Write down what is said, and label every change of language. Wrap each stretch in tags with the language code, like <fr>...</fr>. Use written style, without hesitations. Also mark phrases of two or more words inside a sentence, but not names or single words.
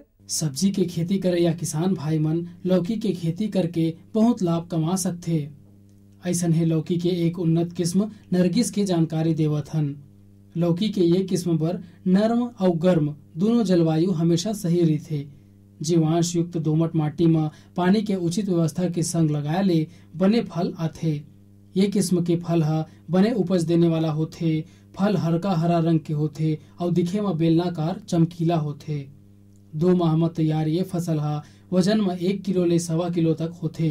<hne>सब्जी के खेती करे या किसान भाई मन लौकी के खेती करके बहुत लाभ कमा सकते। ऐसन है लौकी के एक उन्नत किस्म नरगिस के जानकारी देवत हन। लौकी के ये किस्म पर नर्म और गर्म दोनों जलवायु हमेशा सही रहते। जीवांश युक्त दोमट माटी में पानी के उचित व्यवस्था के संग लगाए ले बने फल आथे। ये किस्म के फल बने उपज देने वाला होथे। फल हल्का हरा रंग के होथे और दिखे में बेलनाकार चमकीला होथे। 2 माह में तैयार ये फसल वजन में 1 किलो ले 1.25 किलो तक होथे।</hne>